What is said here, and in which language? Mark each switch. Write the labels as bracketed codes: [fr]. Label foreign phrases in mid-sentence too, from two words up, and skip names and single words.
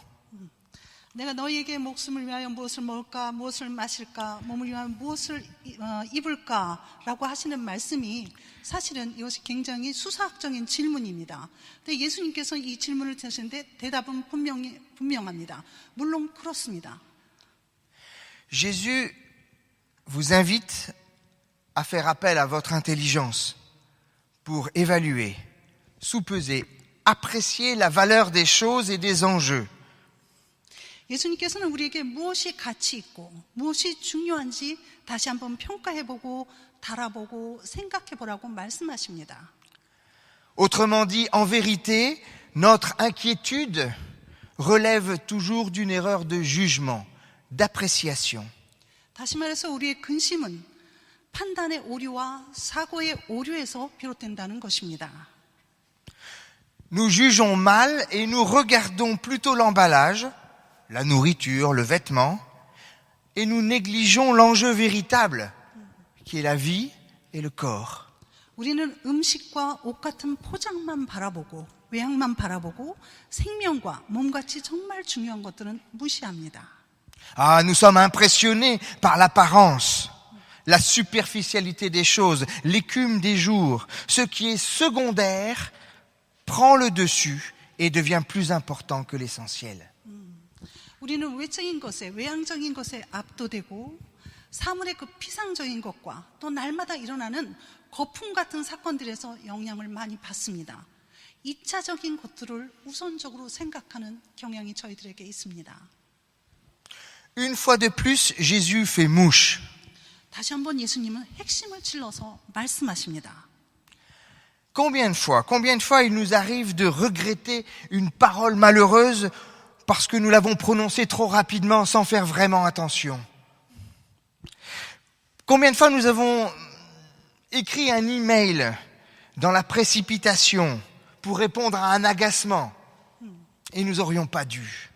[ko] 내가 너희에게 목숨을 위하여 무엇을 먹을까, 무엇을 마실까, 몸을 위하여 무엇을 입을까라고 하시는 말씀이 사실은 이것이 굉장히 수사학적인 질문입니다. 근데 예수님께서 이 질문을 하시는데 대답은 분명합니다. 물론 그렇습니다. [fr] Jésus vous invite à faire appel à votre intelligence pour évaluer, sous-peser, apprécier la valeur des choses et des enjeux. [ko] 예수님께서는 우리에게 무엇이 가치 있고 무엇이 중요한지 다시 한번 평가해보고 달아보고 생각해보라고 말씀하십니다. [fr] Autrement dit, en vérité, notre inquiétude relève toujours d'une erreur de jugement, d'appréciation. [ko] 다시 말해서 우리의 근심은 판단의 오류와 사고의 오류에서 비롯된다는 것입니다. [fr] Nous jugeons mal et nous regardons plutôt l'emballage, la nourriture, le vêtement, et nous négligeons l'enjeu véritable, qui est la vie et le corps. [ko] 우리는 음식과 옷 같은 포장만 바라보고 외양만 바라보고 생명과 몸같이 정말 중요한 것들은 무시합니다. [fr] Ah, nous sommes impressionnés par l'apparence, la superficialité des choses, l'écume des jours. Ce qui est secondaire prend le dessus et devient plus important que l'essentiel. [ko] 우리는 외적인 것에, 외향적인 것에 압도되고 사물의 그 피상적인 것과 또 날마다 일어나는 거품 같은 사건들에서 영향을 많이 받습니다. 2차적인 것들을 우선적으로 생각하는 경향이 저희들에게 있습니다. [fr] Une fois de plus, Jésus fait mouche. [ko] 다시 한번 예수님은 핵심을 찔러서 말씀하십니다. [fr] Combien de fois il nous arrive de regretter une parole malheureuse parce que nous l'avons prononcé trop rapidement sans faire vraiment attention. Combien de fois nous avons écrit un email dans la précipitation pour répondre à un agacement et nous n'aurions pas dû.